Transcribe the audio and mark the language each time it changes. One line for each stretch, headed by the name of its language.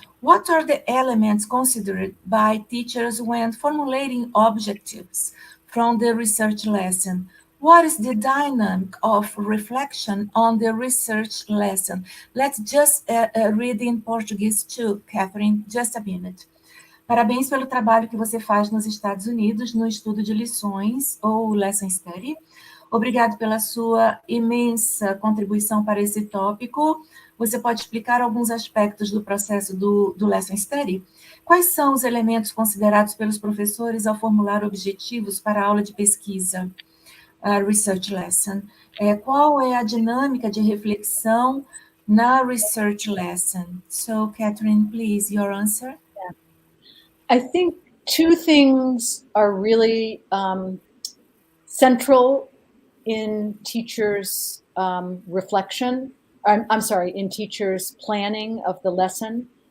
English: What are the elements considered by teachers when formulating objectives from the research lesson? What is the dynamic of reflection on the research lesson? Let's just read in Portuguese too, Catherine, just a minute.
Portuguese: Parabéns pelo trabalho que você faz nos Estados Unidos no estudo de lições ou lesson study. Obrigado pela sua imensa contribuição para esse tópico. Você pode explicar alguns aspectos do processo do Lesson Study? Quais são os elementos considerados pelos professores ao formular objetivos para a aula de pesquisa, Research Lesson? Qual é a dinâmica de reflexão na Research Lesson?
English: So, Catherine, please, your answer. I think two things are really central in teachers' reflection. I'm sorry, in teachers' planning of the lesson.